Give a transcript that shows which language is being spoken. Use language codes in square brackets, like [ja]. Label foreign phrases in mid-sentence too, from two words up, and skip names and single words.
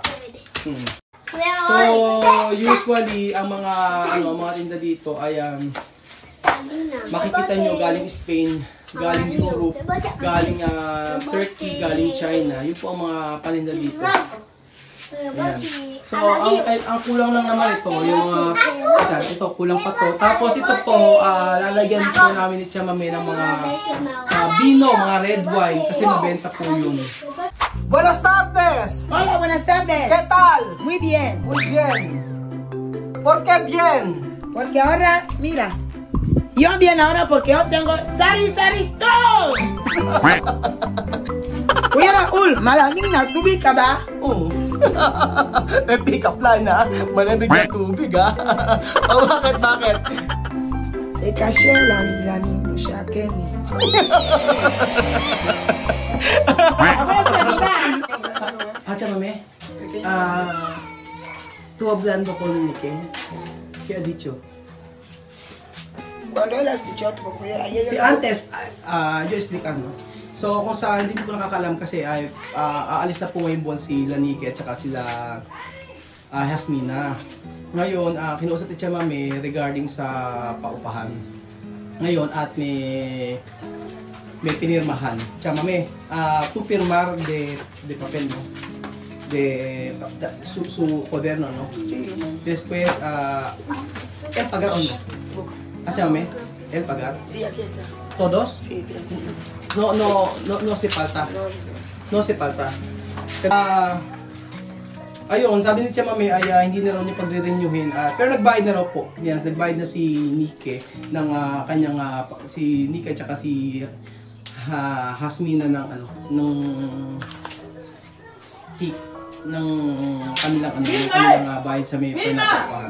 [tl] So usually ang mga tinda dito ay makikita nyo galing Spain, galing Europe, galing Turkey, galing China. Yun po ang mga paninda dito. Ayan. So, ang kulang lang naman ito, yung ito, kulang pa to. Tapos ito po, lalagyan po namin ni Tia Mame ng mga vino, mga [en] red wine, [tl] kasi mabenta po yun. [es] Buenas tardes! Hola, buenas tardes. ¿Qué tal? Muy bien. Muy bien. ¿Por qué bien? Porque ahora, mira, yo bien ahora porque yo tengo Sari Store. [tl] Kuya malamig na tubig ka ba? Oo. May [en] pick-up line [tl] ha. Malamig na tubig ha. O bakit? Kasi lamig mo siya, Kenny. [es] Tia Mame, tu hablando con Nike, ¿qué ha dicho? Cuando él escuchó tu papá, Si antes, yo explicando. [tl] So, kung sa hindi po nakakalam kasi ay aalis na po ngayong buwan si Nike at saka sila Hasmina. Ngayon, kinuusap ni Tia Mame regarding sa paupahan. Ngayon, at may pinirmahan. [es] Tia Mame, tu firmar de papel, no? Su cuaderno, ¿no? Sí. Después, el pagar o no. Tia Mame, el pagar. Sí, aquí está. ¿Todos? Sí, tranquilo. No se falta. No se falta. [tl] Ayun, sabi ni Tia Mame ay hindi na raw niya pagre-renewin. Pero nagbayad na raw po. Yes, nagbayad na si Nike ng kanyang si Nike at saka si Hasmina ng kanilang bayad sa may pinapakapan.